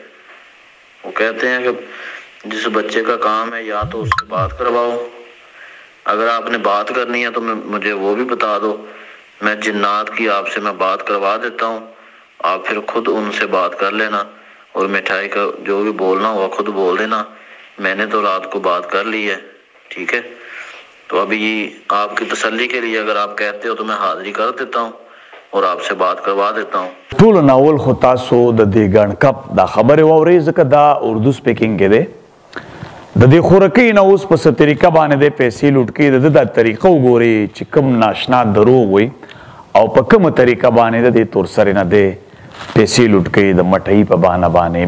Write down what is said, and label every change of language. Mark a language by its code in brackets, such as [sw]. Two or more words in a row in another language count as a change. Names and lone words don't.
[ur] وہ کہتے ہیں کہ جس بچے کا کام ہے یا تو اس سے بات کرواؤ، اگر آپ نے بات کرنی ہے تو مجھے وہ بھی بتا دو، میں جنات کی آپ سے میں بات کروا دیتا ہوں، آپ پھر خود ان سے بات کر لینا، اور مٹھائی کا جو بھی بولنا ہوا خود بول دینا. میں نے تو رات کو بات کر لی ہے، ٹھیک ہے. تو ابھی آپ کی تسلی کے لیے اگر آپ کہتے ہو تو میں حاضری کر دیتا ہوں اور آپ سے بات کروا دیتا ہوں. [ps] ټول ناول خو تاسو د دې ګڼ کپ دا خبرې واورئ ځکه دا اردو سپیکینګ کې دی. د دې خورکۍ نه اوس په څه طریقه باندې دی پیسې لوټ کوي، د ده دا طریقه وګورئ چې کوم ناشنا دروغ وي او په کومه طریقه باندې د دې تورسرې نه دی پیسې لوټ کوي د مټۍ په بهانه باندې.